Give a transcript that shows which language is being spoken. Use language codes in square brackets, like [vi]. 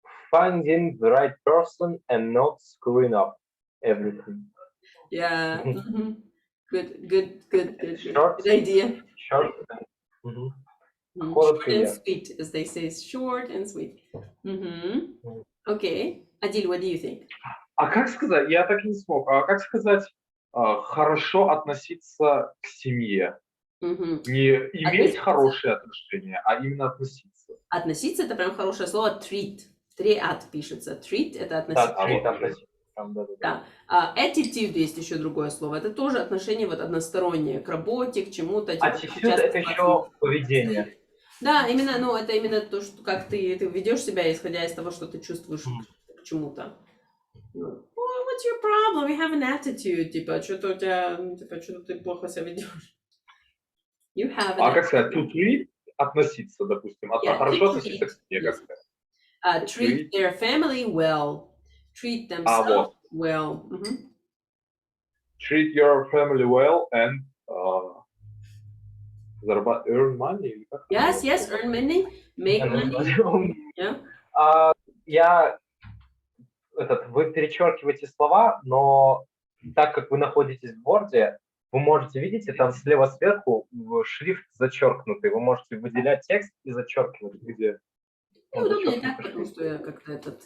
[en] Finding the right person and not screwing up everything. Yeah. Good idea. Short. Short and sweet, as they say, short and sweet. Okay. Adil, what do you think? [ru] А как сказать, я так и не смог, а как сказать хорошо относиться к семье? Не иметь хорошие отношения, а именно относиться. Относиться — это прям хорошее слово treat. Триат пишется. Treat — это относиться. Да. Attitude есть еще другое слово. Это тоже отношение вот одностороннее к работе, к чему-то. Attitude — это еще поведение. Да, именно, это именно то, что как ты ведешь себя, исходя из того, что ты чувствуешь к чему-то. [en] What's your problem? You have an attitude. [ru] Типа, что-то у тебя, что-то ты плохо себя ведешь. [en] You have an attitude. [ru] Как сказать, to treat — относиться, допустим. Хорошо относиться к себе, как сказать. [en] Treat their family well. Treat themselves well. Treat your family well and earn money. Yes, earn money, make money. Yeah. [ru] Вы перечеркиваете слова, но так как вы находитесь в Word, вы можете, видите, там слева сверху шрифт зачеркнутый. Вы можете выделять текст и зачеркивать, где... Удобнее так, потому что я как-то этот...